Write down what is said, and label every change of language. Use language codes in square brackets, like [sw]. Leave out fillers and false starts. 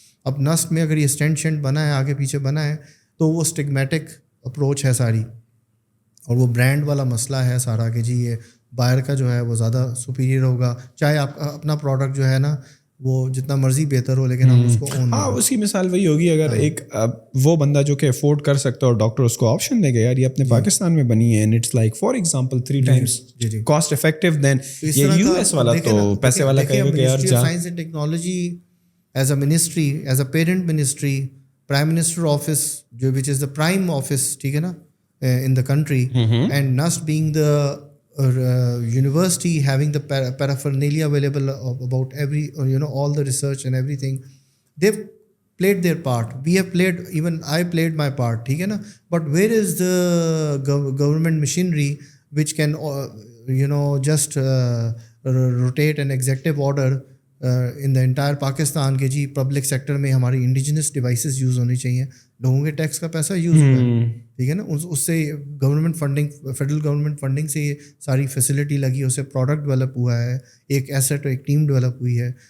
[ur] اب نسٹ میں اگر یہ اسٹینڈ شینڈ بنا ہے, آگے پیچھے بنا ہے, تو وہ اسٹگمیٹک اپروچ ہے ساری, اور وہ برانڈ والا مسئلہ ہے سارا کہ جی یہ بائر کا جو ہے وہ زیادہ سپیریئر ہوگا, چاہے آپ اپنا پروڈکٹ جو ہے نا وہ جتنا مرضی بہتر ہو لیکن ہم اس کو اون. ہاں اس کی مثال وہی ہوگی اگر ایک وہ بندہ جو کہ افورڈ کر سکتا ہے اور ڈاکٹر اس کو آپشن دے گا یار یہ اپنے پاکستان میں بنی ہے [en] and it's like for example 3 times cost effective then [ur] یہ یو ایس والا تو پیسے والا کہے گا کہ یار جا. [en] science and technology as a ministry, as a parent ministry, prime minister office جو which is the prime office, [ur] ٹھیک ہے نا, [en] in the country, and NUST being the university having the paraphernalia available about every, all the research and everything, they've played their part. We have played, even I played my part, [ur] theek hai na. [en] But where is the government machinery which can just rotate an executive order in the entire Pakistan [ur] کہ جی public sector میں ہماری indigenous devices use ہونی چاہیے, لوگوں کے tax کا پیسہ use ہوا ہے, ٹھیک ہے نا, اس سے government funding, federal government funding سے یہ ساری فیسلٹی لگی, اس سے پروڈکٹ ڈیولپ ہوا ہے, ایک ایسٹ اور ایک ٹیم ڈیولپ ہوئی ہے.